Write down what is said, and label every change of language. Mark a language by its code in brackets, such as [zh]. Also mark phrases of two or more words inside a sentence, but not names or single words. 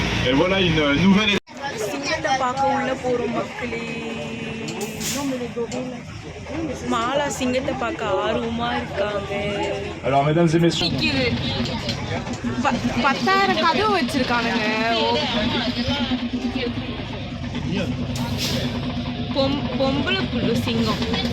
[fr] Et voilà une nouvelle. [ta] சிங்கத்தை பார்க்க உள்ள போகிறோம் மக்களே. மாலா சிங்கத்தை பார்க்க ஆர்வமாக இருக்காங்க. [fr] Alors mesdames et messieurs. [ta] நிற்கிது. 10,000 கதவு வச்சிருக்கானுங்க. பொம்பளை புல்லு சிங்கம்.